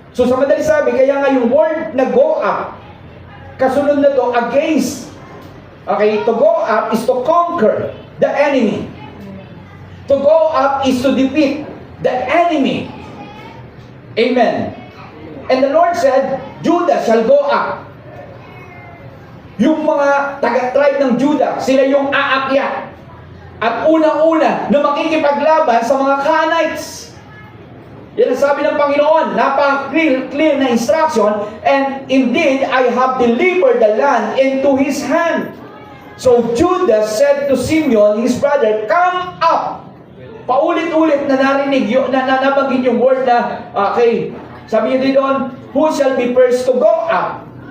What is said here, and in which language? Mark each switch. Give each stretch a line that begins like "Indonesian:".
Filipino: So sa madali sabi, kaya nga yung word na go up, kasunod na to, against. Okay?
English: To go up is to conquer the enemy. To go up is to defeat the enemy. Amen. And the Lord said, Judah shall go up.
Filipino: Yung mga taga-tribe ng Judah, sila yung aakyat. At unang-una na makikipaglaban sa mga Canaanites. Yan ang sabi ng Panginoon, napaka-clear na instruction,
English: and indeed, I have delivered the land into his hand. So Judah said to Simeon, his brother, come up.
Filipino: Paulit-ulit na narinig, na nabanggit yung word na, okay, sabi niya din doon,
English: who shall be first to go up?